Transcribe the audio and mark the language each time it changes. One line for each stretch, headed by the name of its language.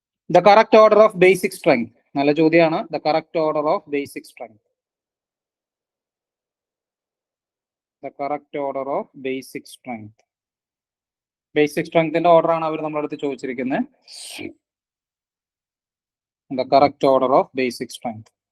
English: The correct order of basic strength.
Malayalam: നല്ല ചോദ്യമാണ്.
English: The correct order of basic strength. The correct order of basic strength.
Malayalam: Basic strengthന്റെ order ആണ് അവർ നമ്മുടെ അടുത്ത് ചോദിച്ചിരിക്കുന്നത്.
English: The correct order of basic strength.